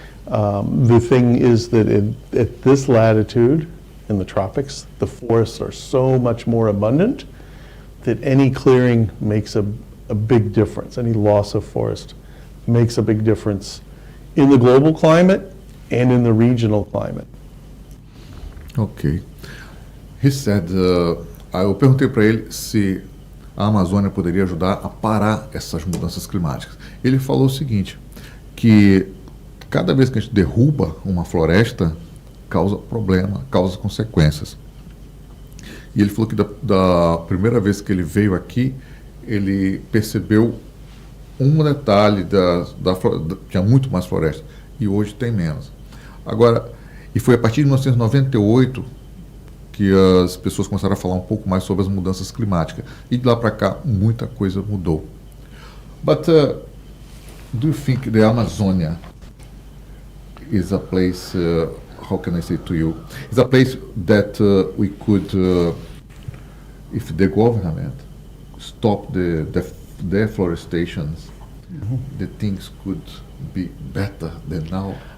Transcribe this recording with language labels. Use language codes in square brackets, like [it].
[en] The thing is that at this latitude in the tropics, the forests are so much more abundant that any clearing makes a big difference. Any loss of forest makes a big difference in the global climate and in the regional climate. Ok. He said, [pt] eu perguntei para ele se a Amazônia poderia ajudar a parar essas mudanças climáticas. Ele falou o seguinte, que cada vez que a gente derruba uma floresta, causa problema, causa consequências. E ele falou que da primeira vez que ele veio aqui, ele percebeu um detalhe tinha muito mais floresta e hoje tem menos. Agora, e foi a partir de 1998 que as pessoas começaram a falar um pouco mais sobre as mudanças climáticas. E de lá para cá, muita coisa mudou. [en] But do you think the Amazonia is a place, how can I say to you, is a place that we could, if the government stop the deforestation, the things could be better than now?